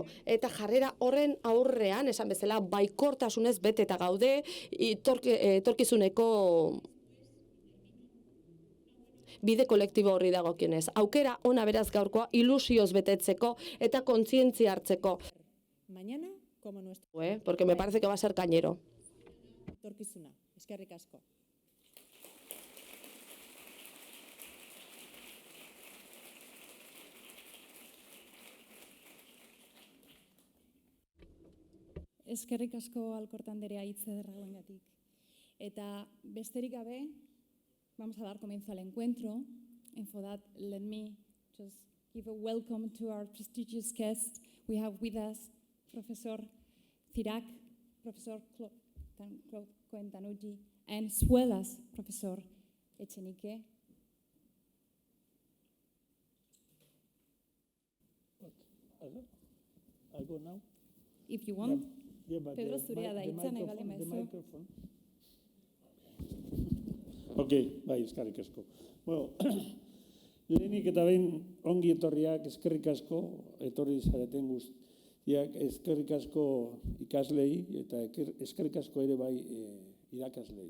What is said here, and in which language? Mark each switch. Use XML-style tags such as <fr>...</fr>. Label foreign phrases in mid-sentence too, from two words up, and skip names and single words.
<eu>Eta jarrera horren aurrean, esan bezala, baikortasunez beteta gaude etorkizuneko bide kolektibo horri dagokionez. Aukera ona beraz gaurkoa ilusioz betetzeko eta kontzientzia hartzeko.</eu> <es>Mañana, como nuestro Porque me parece que va a ser cañero.</es> <eu>etorkizuna. Eskerrik asko. Eskerrik asko Alkorta anderea hitz ederra hauengatik. Eta besterik gabe,</eu> <es>vamos a dar comienzo al encuentro.</es> <en>And for that, let me just give a welcome to our prestigious guests. We have with us Professor Cirac, Professor Claude Cohen-Tanucci, and as well as Professor Echenique. I go now? If you want. Yeah, but</en> <eu>Pedro zurea da hitza nahi baldin</eu> <en>the</en> <eu>baduzu.</eu> <en>microphone. Ok,</en> <eu>bai, eskerrik asko. Bueno, lehenik eta behin ongi etorriak, eskerrik asko, etorri zareten guztiak, eskerrik asko ikaslei eta eskerrik asko ere bai irakaslei.</eu>